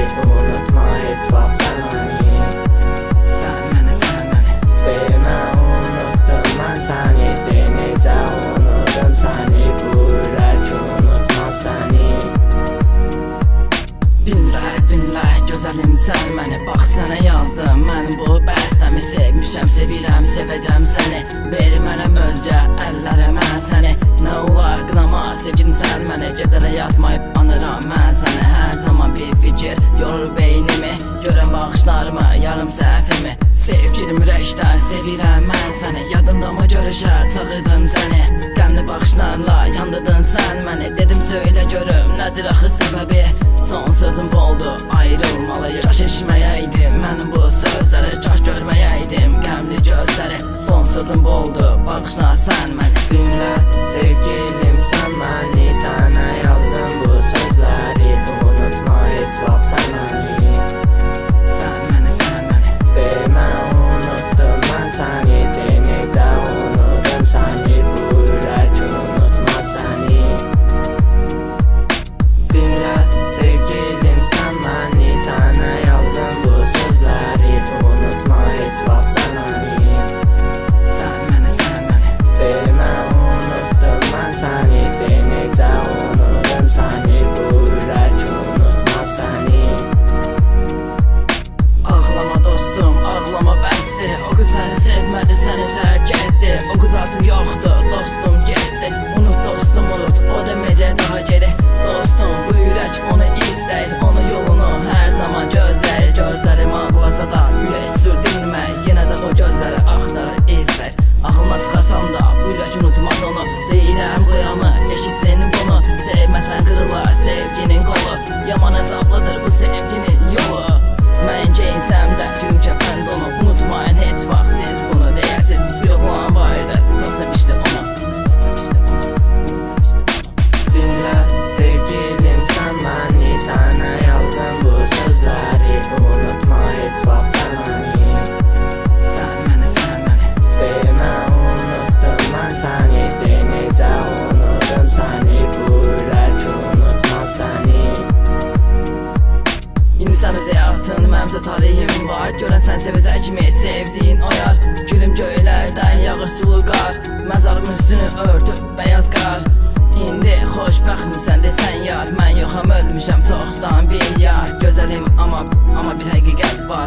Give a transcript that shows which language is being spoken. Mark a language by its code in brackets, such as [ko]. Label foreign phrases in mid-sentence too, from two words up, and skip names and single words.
[tr] Unutma hiç bak sen beni. Sen beni Deme unuttum ben seni, denece unuttum seni. Bu yürek unutmaz seni. [az] Dinle gözəlim sən məni. Bax sənə yazdım mən bu bəstəmi. Sevmişəm, sevirəm, sevəcəm səni. Ver mənəm özcə əllərə mən səni. Nə olar qınama sevgilim sən məni. Gecələ yatmayıb anıram mən səni. Hər zaman bir fikir yorur beynimi. Görəm baxışlarımı, yarım səhvimi. Sevgilim ürəkdən sevirəm mən səni. Yadındamı görüşə çağırdım səni. Qəmli baxışlarla yandırdın sən məni. Dedim söylə görüm nədir axı səbəbi. Son sözüm oldu ayrılmalıyıq. Kaş eşməyəydim mən bu sözləri. Kaş görməyəydim qəmli gözləri. Son sözüm oldu baxışla sən məni. [tr] Dinle sevgilim, sen beni, sana yazdım bu sözleri. Unutma hiç bak sen beni. [az] Sən məni [tr] Deme unuttum ben seni, denece unuttum seni. Bu yürek unutmaz seni. Dinle sevgilim, sen beni, sana yazdım bu sözleri. Unutma hiç bak sen beni. [az] Sən məni [tr] Deme unuttum ben seni, denece unuttum seni. Bu yürek unutmaz seni. [az] Ağlama dostum, ağlama bəsdir. O qız səni sevmədi, səni tərk etdi. O qız artıq yoxdur, dostum getdi. Unut dostum, unut, o deməcək daha geri. Dostum, bu ürək onu istəyir. Onun yolunu hər zaman gözləyir. Gözlərim ağlasa da ürək sürdürmək. Yenə də o gözləri axtarır, izlər. Ağlına çıxarsam da bu ürək unutmaz onu. Deyirəm qıyamı, eşitsin bunu. Sevməsən qırılar sevginin qolu. Yaman əzablıdır bu sevginin yolu. Mən geyinsəm də güm kəfənd onu. Unutmayın heç vaxt siz bunu deyəsiz. Bir oğlan vardı, çox sevmişdi onu. [tr] Dinle sevgilim, sen beni, sana yazdım bu sözleri. Unutma hiç bak sen beni. [az] Sən məni [tr] Deme unuttum ben seni, denece unuttum seni. Bu yürek unutmaz seni. [az] İndi sən öz həyatın, mənimsə talihim var. Görən sən sevəcək kimi sevdiyin o yar. Gülüm göylərdən yağır sulu qar. Məzarımın üstünü örtüb bəyaz qar. İndi xoşbəxtmisən desən yar. Mən yoxam, ölmüşəm çoxdan bir yar. Gözəlim amma bir həqiqət var.